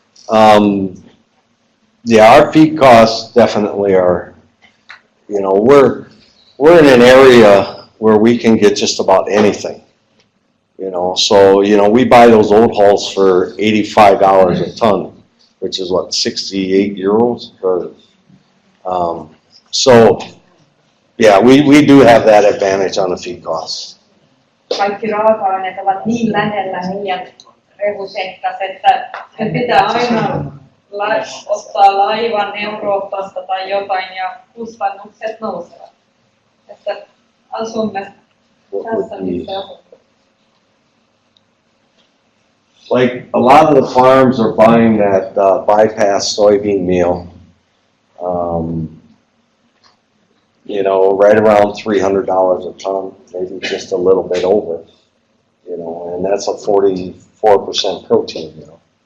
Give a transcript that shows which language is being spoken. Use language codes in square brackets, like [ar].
[en] Our feed costs definitely are, we're in an area where we can get just about anything. So, we buy those old hulls for $85 a ton, which is what, 68 euros? So, yeah, we do have that advantage on the feed costs. [fi] Kaikki raaka-aineet ovat niin lähellä heidän rehutehtänsä, että he pitää aina ottaa laivan Euroopasta tai jotain ja kustannukset nousevat. Että asumme tässä missä asumme. [en] Like a lot of the farms are buying that bypass soybean meal, you know, right around $300 a ton, maybe just a little bit over, you know, and that's a 44% protein, you know.